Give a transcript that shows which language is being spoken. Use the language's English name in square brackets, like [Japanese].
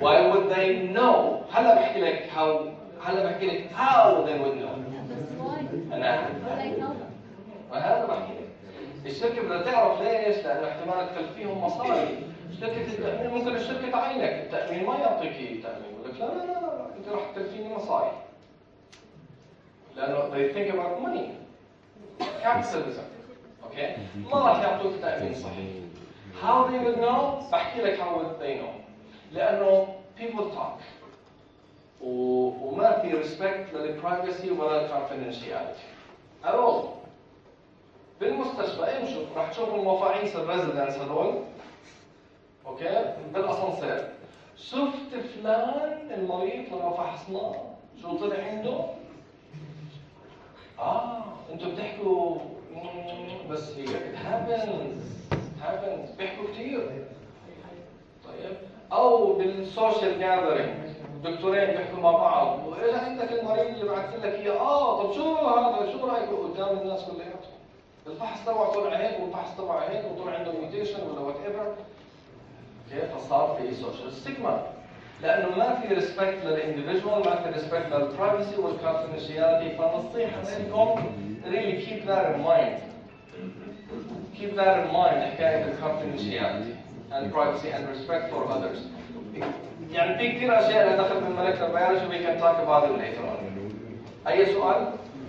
[English] Why would they know؟ [Arabic] هلا بحكي لك [English] how they would know. [Arabic] أنا وهذا بحكي لك. الشركة بدها تعرف ليش؟ لأنه احتمال تكلفيهم مصاري. شركة التأمين ممكن الشركة تعينك، التأمين ما يعطيك تأمين، يقول لك لا أنت راح تكلفيني مصاري. لأنه [English] they think about money. Capitalism. [Arabic] اوكي؟ ما راح يعطوك تأمين صحي. [English] How they would know؟ [Arabic] بحكي لك [English] how would they know. [Arabic] لأنه [English] people talk. [Arabic] وما في respect للprivacy ولا confidentiality. [English] at all. [Arabic] بالمستشفى امشوا راح تشوفوا المفاعيس الريزيدنس هذول اوكي بالاسانسير. شفت فلان المريض لما فحصناه شو طلع عنده؟ انتوا بتحكوا بس هي [English] it happens [Arabic] بيحكوا كثير. طيب او بالسوشيال جاذرينج دكتورين بيحكوا مع بعض واجا عندك المريض اللي بعثت لك اياه طب شو هذا شو رايك قدام الناس كلياتهم؟ الفحص تبعه طلع هيك والفحص تبعه هيك وطلع عنده ميوتيشن ولا وات ايفر. كيف فصار في سوشيال ستيغما لانه ما في ريسبكت للانديفيدوال ما في ريسبكت للبرايفسي والكونفدينشياليتي. فالنصيحه منكم [English] really keep that in mind. Keep that in mind [Arabic] حكايه الكونفدينشياليتي [English] and privacy and respect for others. [Arabic] يعني في كثير اشياء لها دخل بالمولكيولر بيولوجي [English] we can talk about it later on. [Arabic] اي سؤال؟